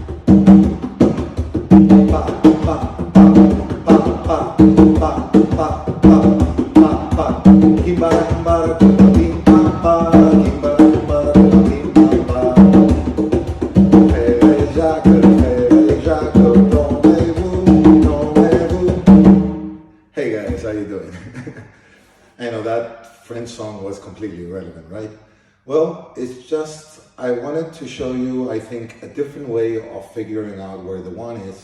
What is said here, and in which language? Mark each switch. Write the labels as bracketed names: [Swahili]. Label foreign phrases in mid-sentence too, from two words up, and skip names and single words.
[English] Pa, pa, pa, pa, pa, pa, pa, pa, pa, pa. Kimbara, kimbara, bim, pam, pa. Kimbara, kimbara, bim, pam, pa. Hey guys, how you doing? I know that French song was completely irrelevant, right? Well, it's just, I wanted to show you, I think, a different way of figuring out where the one is.